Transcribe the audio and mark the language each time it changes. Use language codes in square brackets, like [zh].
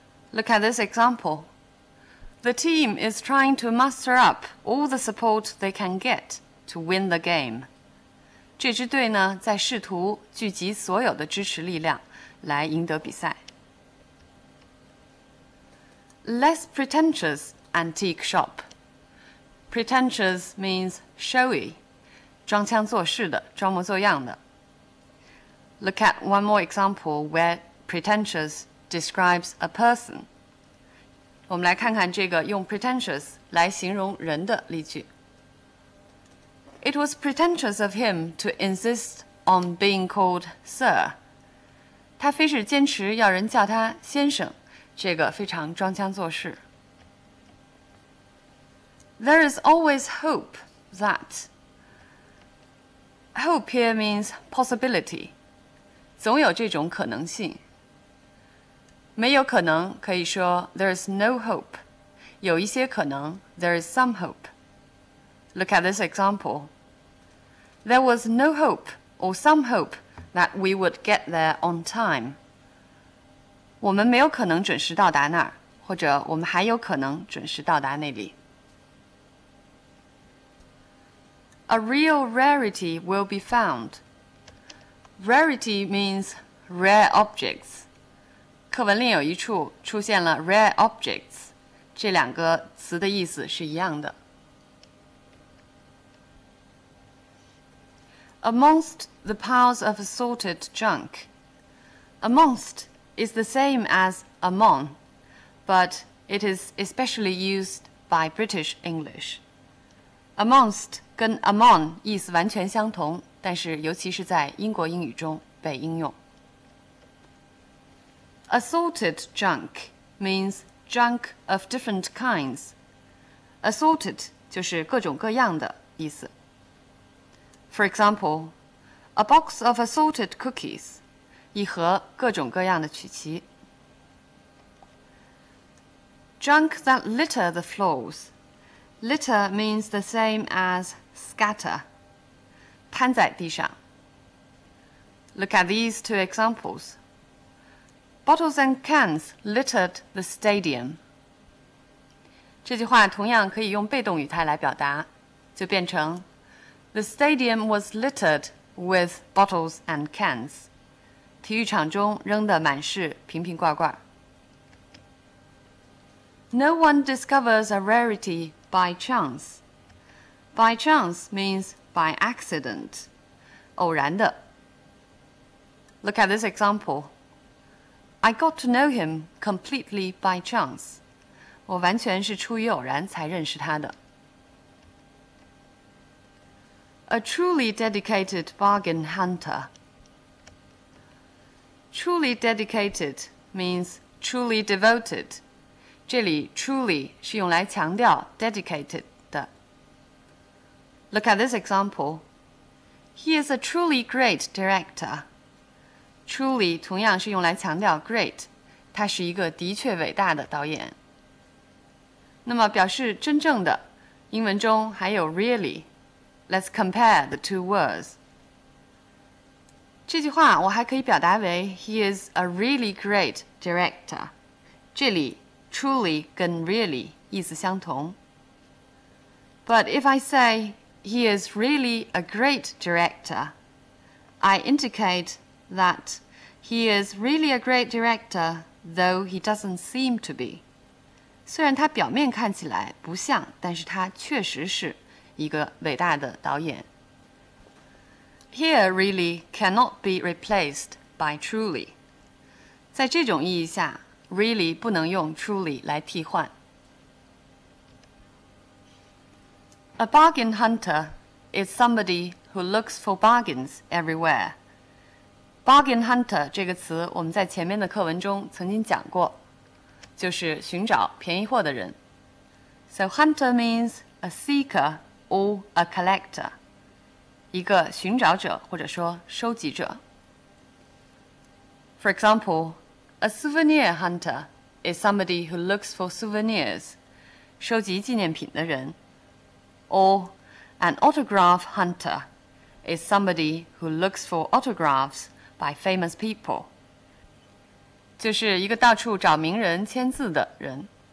[en] Look at this example. The team is trying to muster up all the support they can get to win the game. [zh] 这支队呢，在试图聚集所有的支持力量来赢得比赛。 [en] Less pretentious antique shop. Pretentious means showy, [zh] 装腔作势的，装模作样的。 [en] Look at one more example where pretentious describes a person. [zh] 我们来看看这个用 pretentious 来形容人的例句。 [en] It was pretentious of him to insist on being called Sir. [zh] 他非是坚持要人叫他先生，这个非常装腔作势。 [en] There is always hope that. Hope here means possibility. [zh] 总有这种可能性。没有可能可以说 [en] there is no hope. [zh] 有一些可能 [en] there is some hope. Look at this example.There was no hope or some hope that we would get there on time. [zh] 我们没有可能准时到达那儿，或者我们还有可能准时到达那里。 [en] A real rarity will be found. Rarity means rare objects. [zh] 课文另有一处出现了 [en] rare objects， [zh] 这两个词的意思是一样的。 [en] Amongst the piles of assorted junk. Amongst is the same as among, but it is especially used by British English. [zh] Amongst 跟 among 意思完全相同，但是尤其是在英国英语中被应用。 [en] Assorted junk means junk of different kinds. [zh] Assorted 就是各种各样的意思。 [en] For example, a box of assorted cookies, [zh] 一盒各种各样的曲奇。 [en] Junk that litter the floors. Litter means the same as scatter, [zh] 摊在地上。 [en] Look at these two examples. Bottles and cans littered the stadium. [zh] 这句话同样可以用被动语态来表达，就变成 [en] The stadium was littered with bottles and cans. [zh] 体育场中扔得满是瓶瓶罐罐。 [en] No one discovers a rarity by chance. By chance means by accident. [zh] 偶然的。 [en] Look at this example. I got to know him completely by chance. [zh] 我完全是出于偶然才认识他的。 [en] A truly dedicated bargain hunter. Truly dedicated means truly devoted. [zh] 这里 truly 是用来强调 dedicated 的。 [en] Look at this example. He is a truly great director. [zh] Truly 同样是用来强调 great， 他是一个的确伟大的导演。那么表示真正的，英文中还有 really. [en] Let's compare the two words. [zh] 这句话我还可以表达为 [en] He is a really great director. [zh] 这里truly 跟 really 意思相同。 [en] But if I say he is really a great director, I indicate that he is really a great director, though he doesn't seem to be. [zh] 虽然他表面看起来不像，但是他确实是一个伟大的导演。 [en] Here really cannot be replaced by truly. [zh] 在这种意义下 really 不能用 truly 来替换。 [en] A bargain hunter is somebody who looks for bargains everywhere. [zh] Bargain hunter 这个词我们在前面的课文中曾经讲过，就是寻找便宜货的人。 [en] So hunter means a seeker or a collector. [zh] 一个寻找者或者说收集者。 [en] For example, a souvenir hunter is somebody who looks for souvenirs, [zh] 收集纪念品的人。 [en] Or an autograph hunter is somebody who looks for autographs by famous people, [zh] 就是一个到处找名人签字的人。